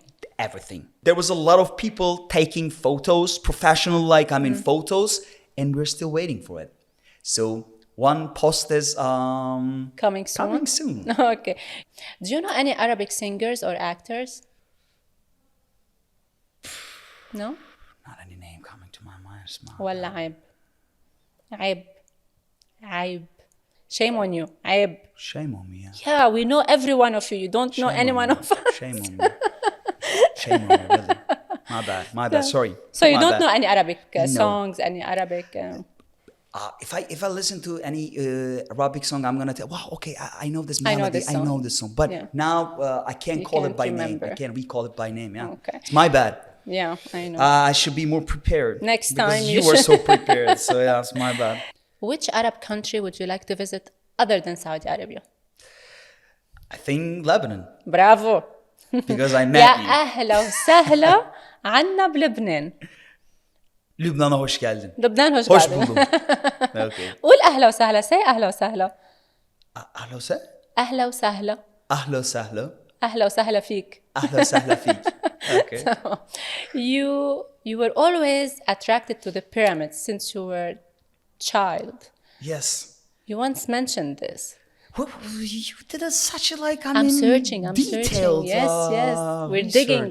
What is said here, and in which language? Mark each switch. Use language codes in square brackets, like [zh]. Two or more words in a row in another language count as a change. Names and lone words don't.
[en] There was a lot of people taking photos, professional photos, and we're still waiting for it. So one post is coming soon. Okay. Do you know any Arabic singers or actors? No? Not any name coming to my mind. [ar] والله عيب. [en] Shame on you. عيب. Shame on me. Yeah, we know every one of you. You don't know any one of us. Shame on me. Shame on me, really. My bad. Sorry. So you don't know any Arabic songs, any Arabic... If I listen to any Arabic song, I'm gonna tell, wow, okay, I know this melody, I know this song. But now I can't call it by name. I can't recall it by name. Yeah, okay. It's my bad. Yeah, I know. I should be more prepared. Next time you were so prepared. So yeah, it's my bad. Which Arab country would you like to visit other than Saudi Arabia? I think Lebanon. [ar] برافو. [en] Because I [ar] يا [en] met you. [ar] أهلا وسهلا عنا بلبنان. [tr] Lübnan'a hoş geldin. لبنان hoş Hoş geldin. buldum. [en] Okay. [ar] قول أهلا وسهلا. say أهلا وسهلا. أهلا وسهلا. أهلا وسهلا. أهلا وسهلا. أهلا وسهلا فيك. أهلا وسهلا فيك. [en] Okay. You were always attracted to the pyramids since you were child. Yes. You once mentioned this. You did such a like. I'm searching. Detailed. Yes. We're research.